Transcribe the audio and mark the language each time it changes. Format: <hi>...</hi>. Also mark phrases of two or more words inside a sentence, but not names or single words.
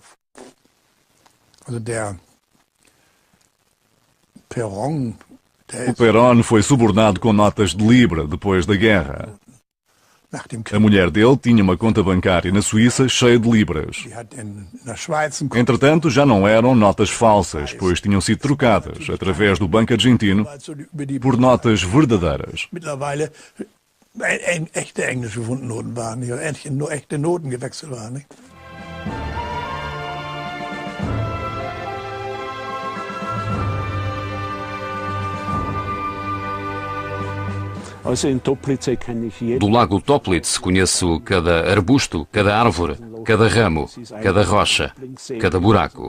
<pt>O Perón foi subornado com notas de libra depois da guerra. A mulher dele tinha uma conta bancária na Suíça cheia de libras. Entretanto, já não eram notas falsas, pois tinham sido trocadas, através do Banco Argentino, por notas verdadeiras.</pt> <de>Echte englische Fundnoten waren, echte Noten gewechselt waren. Nicht?</de> <pt>Do lago Toplitz conheço cada arbusto, cada árvore, cada ramo, cada rocha, cada buraco.</pt>